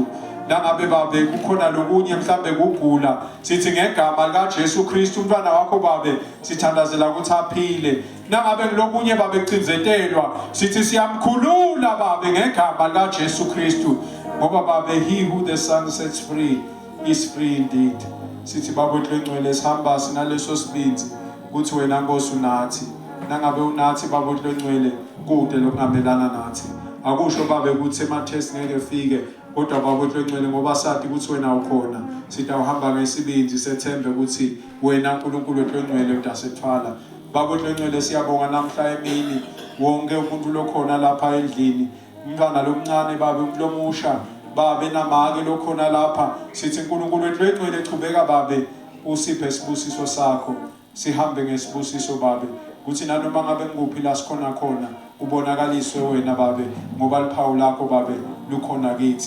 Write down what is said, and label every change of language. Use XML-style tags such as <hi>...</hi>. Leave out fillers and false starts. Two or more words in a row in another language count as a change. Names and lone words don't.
<zu>Nangabe babe kukhona lokunye mhlambe kugula, sithi ngegama likaJesu Kristu umntwana wakho babe sithandazela ukuthi aphile. Nangabe kulokunye babe kucinzetelwa, sithi siyamkhulula babe ngegama likaJesu Kristu, ngoba babe</zu> <en>he who the Son sets free is free indeed.</en> <zu>Sithi baba uNtlencwele sihamba sinaleso sibindi ukuthi wena Nkosi unathi. Nangabe unathi baba uNtlencwele kude lokungamelana nathi. Akusho babe ukuthi emathest ngeke efike, kodwa baba uNtlencwele ngoba sathi ukuthi wena ukhona, sithi awuhamba ngesibindi sethembe ukuthi wena uNkulunkulu uNtlencwele utasethwala. Baba uNtlencwele siyabonga namhla emini wonke umuntu lokhona lapha endlini, umntwana lomncane babe lomusha babe namake lokhona lapha, sithi uNkulunkulu uNtlencwele chubeka babe usiphe isibusiso sakho, sihambe ngesibusiso babe, kuthi nanoma ngabe ngikuphi la sikhona khona ubonakaliswe wena babe, ngoba liphawu lakho babe lukhona kithi.</zu>